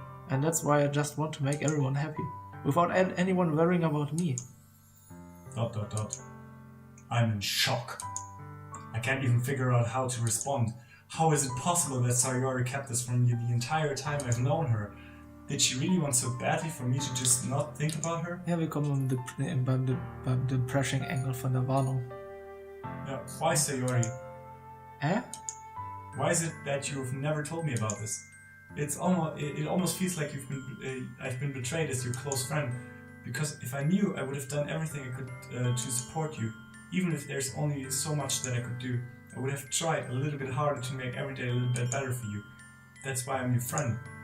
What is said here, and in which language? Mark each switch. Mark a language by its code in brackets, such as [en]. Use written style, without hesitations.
[en] And that's why I just want to make everyone happy, without anyone worrying about me. ... I'm in shock. I can't even figure out how to respond. How is it possible that Sayori kept this from me the entire time I've known her? Did she really want so badly for me to just not think about her? [de] Ja, wir kommen beim Depression-Angle von der Warnung. [en] Yeah, why Sayori? Eh? Why is it that you've never told me about this? It almost feels like I've been betrayed as your close friend. Because if I knew, I would have done everything I could to support you. Even if there's only so much that I could do, I would have tried a little bit harder to make every day a little bit better for you. That's why I'm your friend.